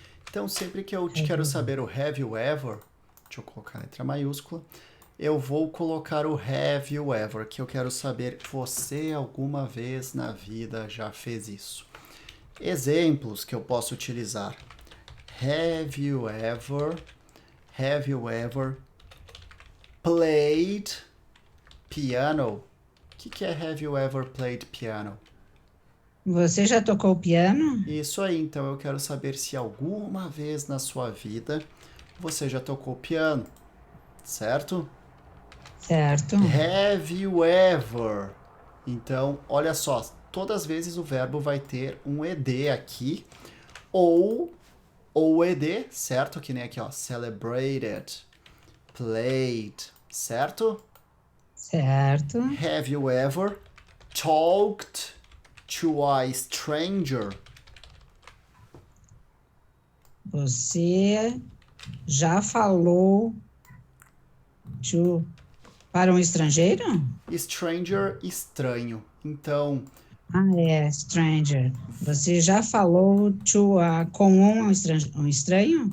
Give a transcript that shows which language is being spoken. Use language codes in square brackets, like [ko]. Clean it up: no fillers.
[pt] Então sempre que eu te [en] have [pt] quero [en] you [pt] saber o [en] have you ever, [pt] deixa eu colocar a letra maiúscula, eu vou colocar o have you ever, que eu quero saber, você alguma vez na vida já fez isso? Exemplos que eu posso utilizar. [en] Have you ever, have you ever played piano? [pt] O que é [en] have you ever played piano? [pt] Você já tocou piano? Isso aí, então eu quero saber se alguma vez na sua vida você já tocou piano, certo? Certo. [en] Have you ever? [pt] Então, olha só, todas as vezes o verbo vai ter um ed aqui, ou ed, certo? Que nem aqui, ó, celebrated, played, certo? Certo. [en] Have you ever talked to a stranger? [pt] Você já falou to, para um estrangeiro? Stranger, estranho. Então, Ah, é, stranger. Você já falou to, com um estranho?